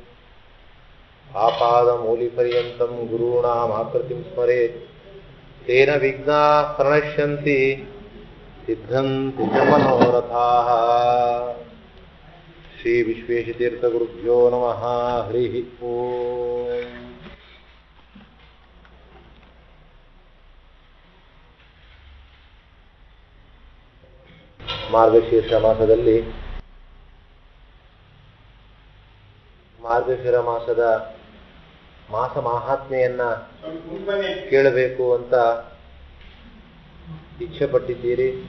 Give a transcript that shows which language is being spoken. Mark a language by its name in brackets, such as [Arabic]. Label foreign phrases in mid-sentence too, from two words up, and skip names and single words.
[Sanskrit] आपादमूलिपर्यन्तं गुरूणामाकृतिं स्मरेत् तेन विघ्नाः प्रणश्यन्ति सिद्धन्ति च मनोरथाः श्री विश्वेशतीर्थगुरुभ्यो नमः हरिः ओम् [Kannada] ಮಾರ್ಗಶೀರ್ಷ ಮಾಸದಲ್ಲಿ ಮಾರ್ಗಶಿರ ಮಾಸದ ಮಾಸ ಮಹಾತ್ಮೆಯನ್ನ ಕೇಳಬೇಕು ಅಂತ ಇಚ್ಛೆ ಪಟ್ಟಿದ್ದೀರಿ.